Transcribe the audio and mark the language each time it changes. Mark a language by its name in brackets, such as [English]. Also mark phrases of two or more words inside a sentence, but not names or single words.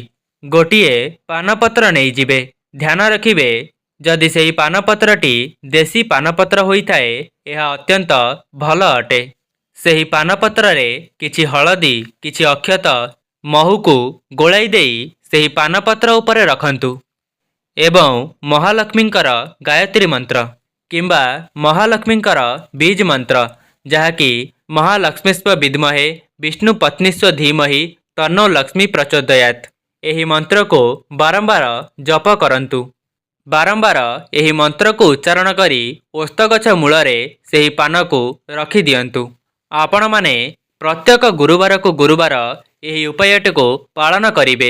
[Odia] ଗୋଟିଏ ପାନପତ୍ର ନେଇ ଯିବେ। ଧ୍ୟାନ ରଖିବେ ଯଦି ସେହି ପାନପତ୍ରଟି ଦେଶୀ ପାନପତ୍ର ହୋଇ ଥାଏ ଏହା ଅତ୍ୟନ୍ତ ଭଲ ଅଟେ। ସେହି ପାନପତ୍ର ରେ କିଛି ହଳଦୀ କିଛି ଅକ୍ଷତ ମହୁ କୁ ଗୋଳାଇ ଦେଇ ସେହି ପାନପତ୍ର ଉପରେ ରଖନ୍ତୁ ଏବଂ ମହାଲକ୍ଷ୍ମୀଙ୍କର ଗାୟତ୍ରୀ ମନ୍ତ୍ର କିମ୍ବା ମହାଲକ୍ଷ୍ମୀଙ୍କର ବୀଜ ମନ୍ତ୍ର ଯାହାକି [Sanskrit] महालक्ष्मीस्व विद्महे विष्णु पत्नीस्व धीमहि तन्नो लक्ष्मी प्रचोदयात्। [Odia] ଏହି ମନ୍ତ୍ରକୁ ବାରମ୍ବାର ଜପ କରନ୍ତୁ। ବାରମ୍ବାର ଏହି ମନ୍ତ୍ରକୁ ଉଚ୍ଚାରଣ କରି ଓସ୍ତଗଛ ମୂଳରେ ସେହି ପାନକୁ ରଖିଦିଅନ୍ତୁ। ଆପଣମାନେ ପ୍ରତ୍ୟେକ ଗୁରୁବାରକୁ ଗୁରୁବାର ଏହି ଉପାୟଟିକୁ ପାଳନ କରିବେ।